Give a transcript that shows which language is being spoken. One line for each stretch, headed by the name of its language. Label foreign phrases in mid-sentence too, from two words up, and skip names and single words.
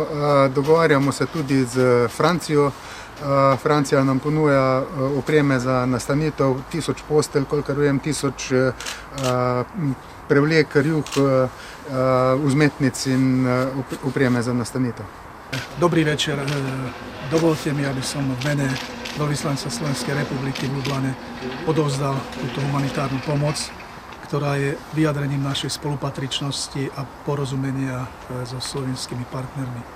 Slovenian: Dogovarjamo se tudi z Francijo. Francija nam ponuja opreme za nastanitev, 1000 postelj, kolikor vem, 1000 prevlek, rjuh, vzmetnic in opreme za nastanitev.
Slovak: Dobrý večer. Dovolte mi, aby som v mene veľvyslanca Slovenskej republiky v Lublane odovzdal túto humanitárnu pomoc, ktorá je vyjadrením našej spolupatričnosti a porozumenia so slovenskými partnermi.